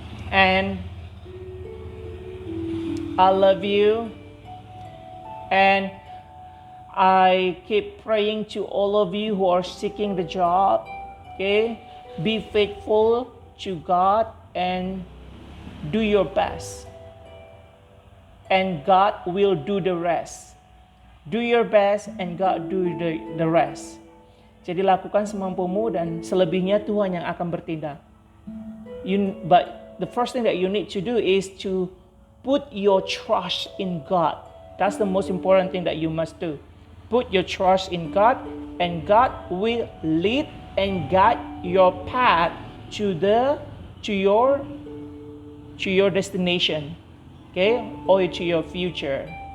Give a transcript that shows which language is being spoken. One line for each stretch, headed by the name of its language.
English: And I love you, and I keep praying to all of you who are seeking the job. Okay, be faithful to God and do your best, and God will do the rest. Do your best and God do the rest.
Indonesian: Jadi lakukan semampumu dan selebihnya Tuhan yang akan bertindak.
English: But the first thing that you need to do is to put your trust in God. That's the most important thing that you must do. Put your trust in God, and God will lead and guide your path to your destination, okay, or to your future.